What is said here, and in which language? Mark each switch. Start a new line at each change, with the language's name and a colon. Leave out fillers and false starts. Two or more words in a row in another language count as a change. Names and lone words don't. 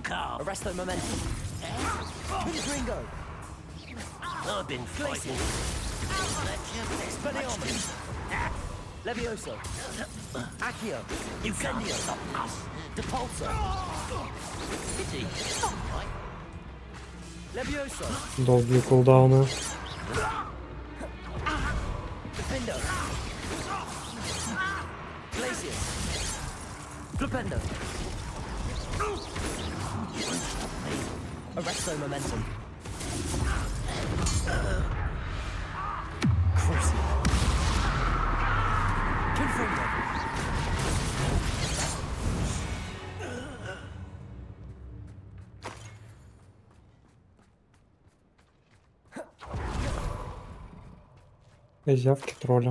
Russian: Levioso. Accio. Incendio. Depulso. Levioso. Долгие кулдауны. Defender. Glacius. Flipendo. Arresto momentum. Cruising. Confringo. Козявки тролля.